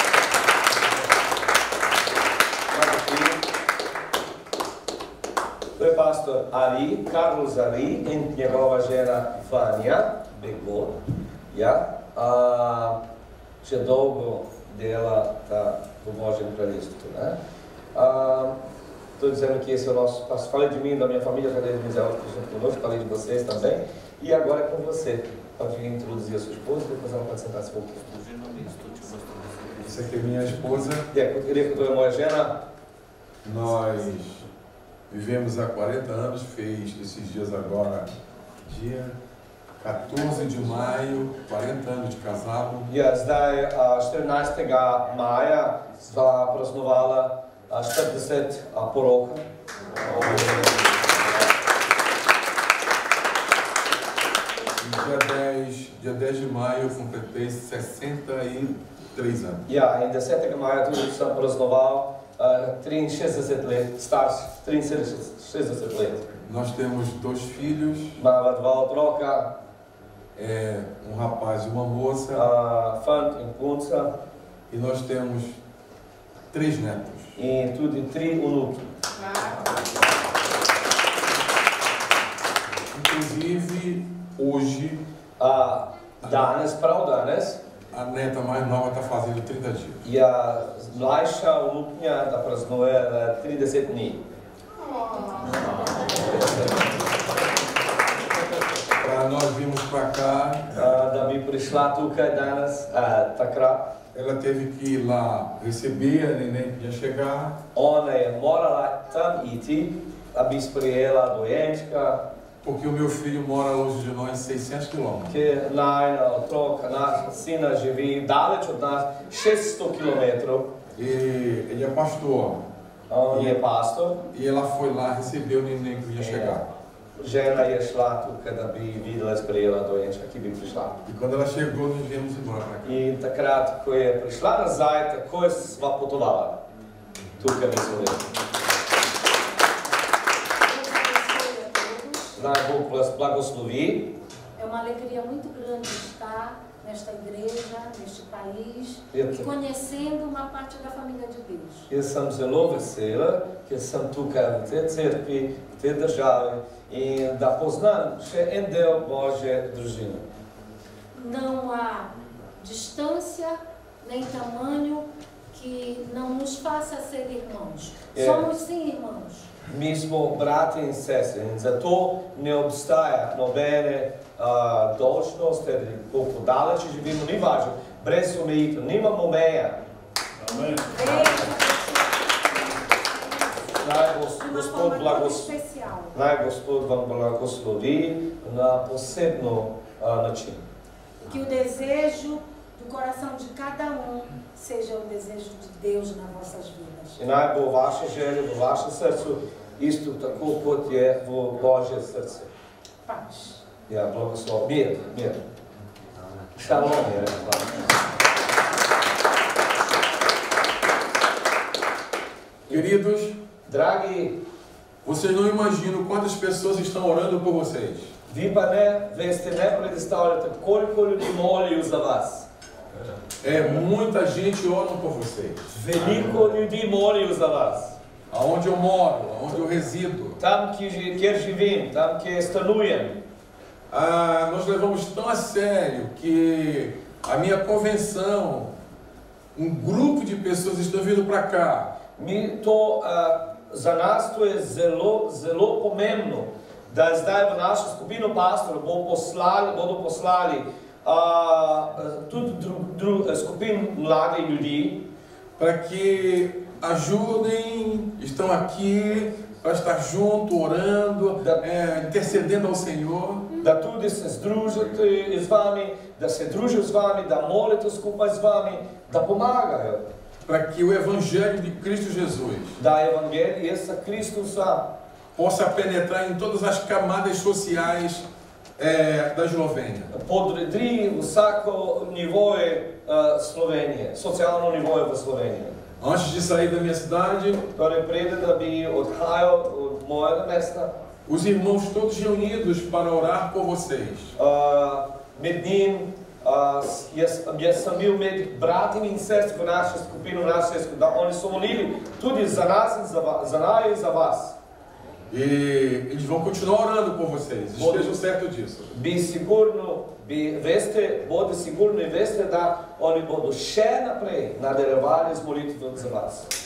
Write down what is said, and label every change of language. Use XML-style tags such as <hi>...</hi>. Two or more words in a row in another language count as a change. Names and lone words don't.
<sl>To je pastor Ari, Carlos Ari in njegova žena Vanja, Begor, ja, že dolgo dela v Božjem kraljestvu,</sl> <pt>né? Estou dizendo que esse é o nosso passo. Falei de mim, da minha família, falei de Mizel, falei de vocês também. E agora é com você. Pode introduzir a sua esposa, depois ela pode sentar se for. Essa aqui é minha esposa. Eu queria que a tua Jena. Nós vivemos há 40 anos, fez esses dias agora, dia 14 de maio, 40 anos de casado.</pt> <sl>Ja, zdaj 14. maja sva praznovala 40 poroka.</sl> <pt>E dia 10 dia 10 de maio, eu completei 63 anos.</pt> <sl>Ja, in 10. maja tudi sem praznoval 63 let, star 63 let.</sl> <pt>Nós temos 2 filhos.</pt> <sl>Imamo 2 otroka.</sl> <pt>Rapaz e uma moça.</pt> <sl>Fant in punca.</sl> <pt>E nós temos 3 netos.</pt> <sl>E tudi 3 unuki.</sl> <pt>Inclusive, hoje,</pt> <sl>danes, prav danes,</sl> <pt>a neta mais nova está fazendo 30 dias. E a</pt> <sl>mlajša unuknja da praznuje 30 dni.</sl> <pt>Para nós virmos para cá,</pt> <sl>da bi prišla tukaj danes, takrat.</sl> <pt>Ela teve que ir lá receber, a neném ia chegar.</pt> <sl>Ona je morala tam iti, da bi sprejela dojenčka.</sl> <pt>Porque o meu filho mora longe de nós 600 quilômetros.</pt> <sl>Ker najna otroka, naša sina živi daleč od nas 600 kilometrov.</sl> <pt>E ele é pastor.</pt> <sl>On je pastor.</sl> <pt>E ela foi lá receber o neném que ia chegar.</pt> <sl>Žena je šla tukaj, da bi videla, sprejela dojenčka, ki bi prišla.</sl> <pt>E quando ela chegou, nós viemos embora para cá.</pt> <sl>In takrat, ko je prišla nazaj, takoj sva potovala. Tukaj mi smo bili. Naj Bog vas blagoslovi.</sl> <pt>É uma alegria muito grande estar nesta igreja, neste país, e conhecendo uma parte da família de Deus.</pt> <sl>Jaz sem zelo vesela, ker sem tukaj v tej cerkvi, v tej državi in da poznam še en del Božje družine.</sl> <pt>Não há distância nem tamanho que não nos faça ser irmãos. Somos sim irmãos.</pt> <sl>Mi smo brati in sestre in zato ne obstaja nobene dolžnost, koliko daleč živimo, ni važno, brez omejitev, nimamo meja. Amen. Naj Gospod vam blagoslovi na posebno način.</sl> <pt>Que o desejo do coração de cada seja o desejo de Deus nas vossas vidas.</pt> <sl>In naj bo vaše želje v vašem srcu isto tako, kot je v Božje srce.</sl> <pt>Paz.</pt> <sl>Ja, blagoslov. Mir, mir. Shalom je.</sl> <pt>Queridos,</pt> <sl>dragi,</sl> <pt>vocês não imaginam quantas pessoas estão orando por vocês.</pt> <sl>Vi pa ne, veste, ne predstavljate, koliko ljudi molijo za vas.</sl> <pt>Muita gente ora por vocês.</pt> <sl>Veliko ljudi molijo za vas.</sl> <pt>Aonde eu moro, aonde eu resido.</pt> <sl>Tam, kjer živim, tam, kjer stanujem.</sl> <pt>Nós levamos tão a sério que a minha convenção, grupo de pessoas estão vindo para cá.</pt> <sl>Za nas to je zelo pomembno, da zdaj v našo skupino pastorov bodo poslali tudi skupin mladih ljudi,</sl> <pt>para que ajudem, estão aqui para estar junto, orando, intercedendo ao Senhor.</pt> <sl>Da tudi se združite z vami, da se družijo z vami, da molite skupaj z vami, da pomagajo.</sl> <pt>Para que o Evangelho de Cristo Jesus possa penetrar em todas as camadas sociais da Eslovênia.</pt> <sl>Podredri vsako nivoje Slovenije, socialno nivoje v Sloveniji.</sl> <pt>Antes de sair da minha cidade,</pt> <sl>torej preden da bi odhajal od mojega mesta,</sl> <pt>os irmãos todos reunidos para orar por vocês.</pt> <sl>Med njim jaz sem bil med bratim in sestri v naši skupini, da oni so molili tudi za nas in za naju in za vas.</sl> <pt>E eles vão continuar orando por vocês, estejam certos disso.</pt> <sl>Bodi sigurni veste, da oni bodo še naprej nadaljevali z molitvijo za vas.</sl>